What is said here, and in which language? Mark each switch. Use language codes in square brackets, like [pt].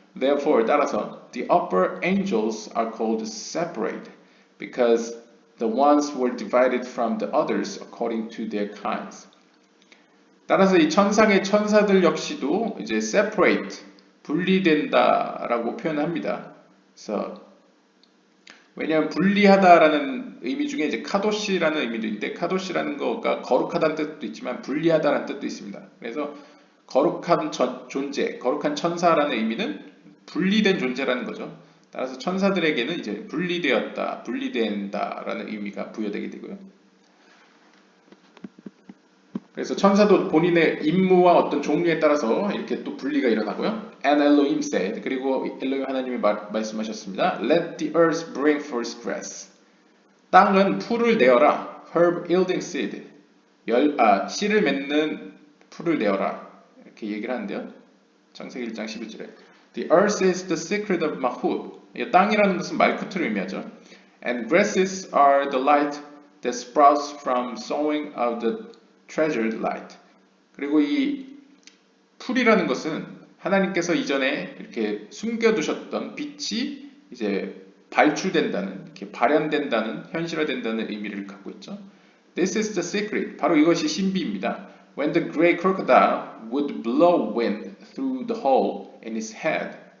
[en] Therefore, [ko] 따라서 [en] the upper angels are called separate because the ones were divided from the others according to their kinds. [ko] 따라서 이 천상의 천사들 역시도 이제 separate, 분리된다라고 표현합니다. 그래서 왜냐하면 분리하다라는 의미 중에 이제 카도시라는 의미도 있는데 카도시라는 거가 거룩하다는 뜻도 있지만 분리하다라는 뜻도 있습니다. 그래서 거룩한 존재, 거룩한 천사라는 의미는 분리된 존재라는 거죠. 따라서 천사들에게는 이제 분리되었다, 분리된다라는 의미가 부여되게 되고요. 그래서 천사도 본인의 임무와 어떤 종류에 따라서 이렇게 또 분리가 일어나고요. [en] And Elohim said, [ko] 그리고 엘로힘 하나님이 말씀하셨습니다. [en] Let the earth bring forth grass. [ko] 땅은 풀을 내어라. [en] Herb yielding seed. [ko] 씨를 맺는 풀을 내어라. 이렇게 얘기를 하는데요. 창세기 1장 11절에 [en] The earth is the secret of Mahut. [ko] 땅이라는 것은 말쿠트를 의미하죠. [en] And grasses are the light that sprouts from sowing of the treasured light. [ko] 그리고 이 풀이라는 것은 하나님께서 이전에 이렇게 숨겨두셨던 빛이 이제 발출된다는, 이렇게 발현된다는, 현실화된다는 의미를 갖고 있죠. [en] This is the secret. [ko] 바로 이것이 신비입니다. [en] When the great crocodile would blow wind through the hole in his head.